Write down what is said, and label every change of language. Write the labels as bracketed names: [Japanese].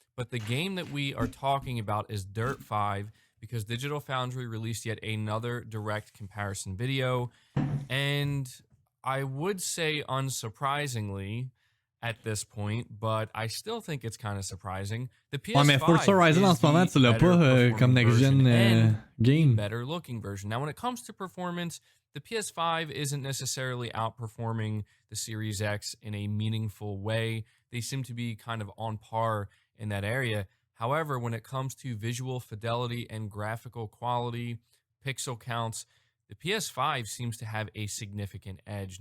[English] But the game that we are talking about is Dirt 5, because Digital Foundry released yet another direct comparison video. And I would say unsurprisingly at this point, but I still think it's kind of surprising. The PS5 [French] mais Forza Horizon en ce moment, tu l'as pas comme next-gen game. [English] Better looking version. Now, when it comes to performance, the PS5 isn't necessarily outperforming the Series X in a meaningful way. They seem to be kind of on par in that area. However, when it comes to visual fidelity and graphical quality, pixel counts, the PS5 seems to have a significant edge.